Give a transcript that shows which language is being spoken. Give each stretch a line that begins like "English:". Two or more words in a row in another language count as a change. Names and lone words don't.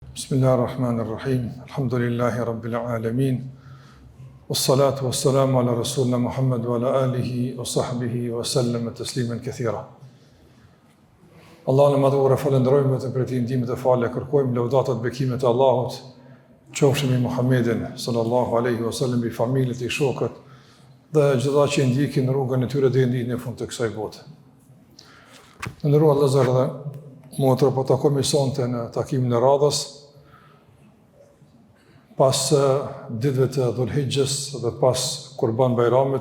Arabic: بسم الله الرحمن الرحيم. الحمد لله رب العالمين. والصلاة والسلام على رسولنا محمد وعلى آله وصحبه وسلم تسليما كثيرا.
Albanian: Allahun e madhuar falenderojmë vetëm për të ndihmën e falë, kërkojmë lëvdatat bekimet e Allahut, qofshin me Muhammedin
Arabic: صلى الله عليه وسلم,
Albanian: bi familjet e shokët dhe gjitha që ndjekin rrugën e tyre deri në fund të kësaj bote. Ndërua Allahu dhe motra po takojmë sonte në takimin e radhës pas ditëve të Dhulhijhes dhe pas Kurban Bayramit.